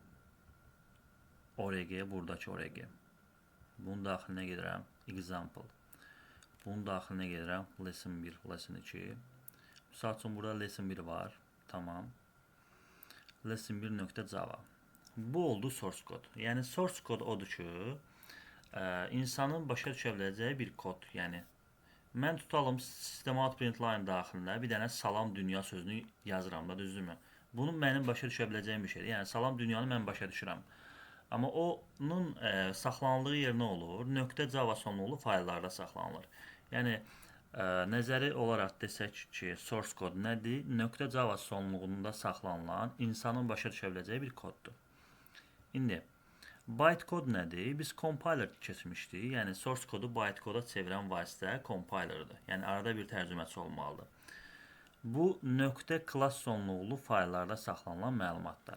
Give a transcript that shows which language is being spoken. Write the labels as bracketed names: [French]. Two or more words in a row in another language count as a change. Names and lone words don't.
[Azerbaijani] ORG, buradakı ORG. Bunun daxilinə gedirəm. Example. Bunun daxilinə gedirəm. Lesson 1, lesson 2. Misal üçün burada lesson 1 var. Tamam. Lesson 1.java. Bu oldu [English] source code. [Azerbaijani] Yəni [English] source code [Azerbaijani] odur ki, insanın başa düşə biləcəyi bir kod. Yəni mən tutalım system.out.println daxilində bir dənə salam dünya sözünü yazıram da, düzdürmü? Bunu mənim başa düşə biləcəyim bir şeydir. Yəni salam dünyanı mən başa düşürəm. Amma onun saxlanıldığı yer nə olur? .java sonluqlu fayllarda saxlanılır. Yəni nəzəri olaraq desək ki, [English] source code [Azerbaijani] nədir? .java sonluğunda saxlanılan, insanın başa düşə biləcəyi bir koddur. İndi bytecode nədir? Biz compiler keçmişdik. Yəni source kodu bytecode'a çevirən vasitə compilerdir. Yəni arada bir tərcüməçi olmalıdır. Bu .class sonluqlu fayllarda saxlanılan məlumatlar.